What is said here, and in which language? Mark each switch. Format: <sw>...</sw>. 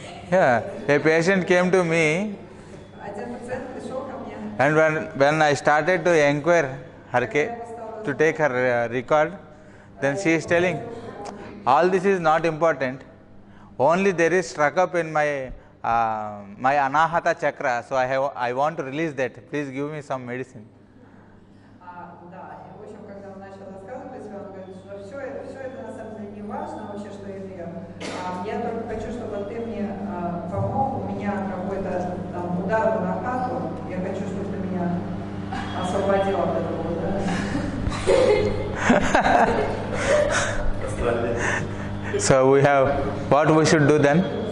<en>Yeah, a patient came to me, and when I started to inquire her to take her record, then she is telling, all this is not important, only there is struck up in my my Anahata chakra, so I want to release that, please give me some medicine.</en> <ru>Да, и в общем, когда он начал рассказывать, он говорит, что все это на самом деле не важно вообще, что я делаю. Я только хочу, чтобы ты мне помог, у меня какой-то там удар на хату, я хочу, чтобы ты меня освободил от этого удара.</ru> <en>So we have, what we should do then?</en>